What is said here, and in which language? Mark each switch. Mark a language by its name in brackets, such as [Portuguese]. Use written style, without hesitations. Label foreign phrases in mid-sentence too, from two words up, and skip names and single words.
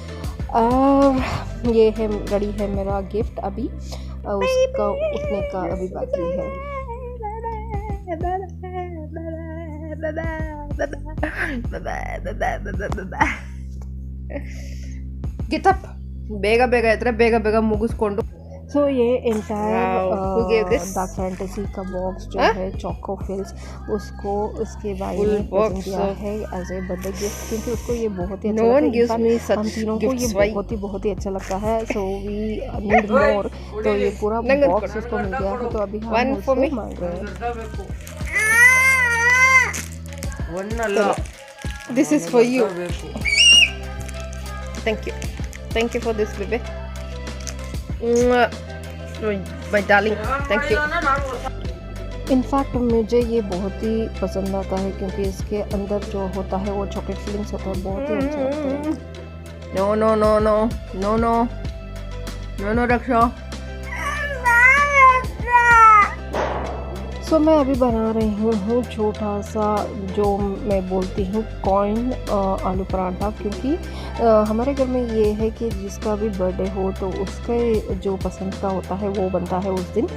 [Hindi] ये है रेडी है मेरा गिफ्ट, अभी उसका उठने का अभी बाकी है। [English] Get up! [Kannada] ಬೇಗ ಇದ್ರೆ ಬೇಗ ಮುಗಿಸ್ಕೊಂಡು। [Hindi] सो ये एंटायर डार्क फैंटेसी का बॉक्स जो है चोको फिल्स, उसको उसके बारे में प्रेजेंट किया है [English] as a birthday gift, [Hindi] क्योंकि उसको ये बहुत ही अच्छा लगता है। हम तीनों को ये बहुत ही अच्छा लगता है। [English] So we need more. [Hindi] तो ये पूरा बॉक्स उसको मिल गया है, तो अभी हम उससे मांग रहे हैं। [English] This is for you. Thank you for this, baby. My darling, thank you. [Hindi] इनफैक्ट मुझे ये बहुत ही पसंद आता है, क्योंकि इसके अंदर जो होता है वो [English] chocolate fillings [Hindi] होता है, बहुत ही अच्छा लगता है। [English] No रक्षा। [Hindi] सो मैं अभी बना रही हूँ छोटा सा, जो मैं बोलती हूँ कॉइन आलू पराठा, क्योंकि हमारे घर में ये है कि जिसका भी बर्थडे हो तो उसके जो पसंद का होता है वो बनता है उस दिन।